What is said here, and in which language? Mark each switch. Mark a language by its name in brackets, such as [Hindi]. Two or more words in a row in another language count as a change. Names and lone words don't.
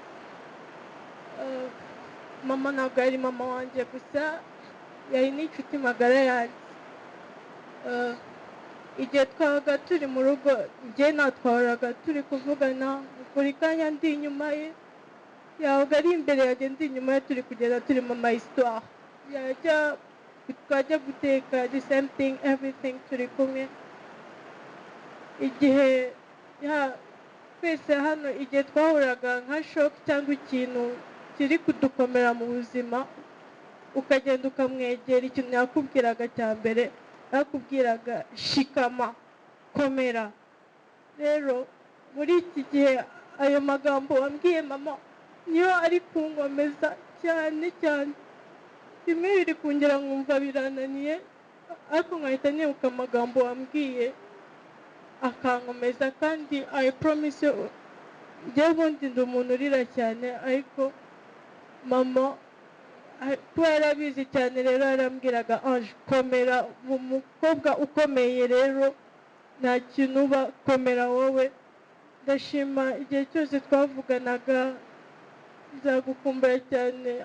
[Kinyarwanda] Mama ntabwo ari mama wanjye gusa, yari n'inshuti magara yanjye. Igihe twabaga turi mu rugo, njye natwahoraga turi kuvugana, buri kanya ndi inyuma ye, yabaga ari imbere yanjye ndi inyuma ye, turi kugenda turi mu ma histoire. Twajya guteka, [English] the same thing, everything [Kinyarwanda] turi kumwe. Igihe twese hano igihe twahuraga nka shock cyangwa ikintu kiri kudukomera mu buzima, ukagenda ukamwegera, ikintu yakubwiraga cya mbere yakubwiraga shikama, komera. Rero muri iki gihe ayo magambo wambwiye mama niyo ari kunkomeza cyane cyane. Bimwe biri kongera nkumva birananiye, ariko nkahita nibuka amagambo wambwiye akankomeza. [English] Kandi I promise you, [Kinyarwanda] njye ubundi ndi umuntu urira cyane, ariko mama kuba yarabizi cyane rero yarambwiraga Ange komera, umukobwa ukomeye rero nta kintu uba, komera wowe. Ndashima igihe cyose twavuganaga, nzagukumbura cyane.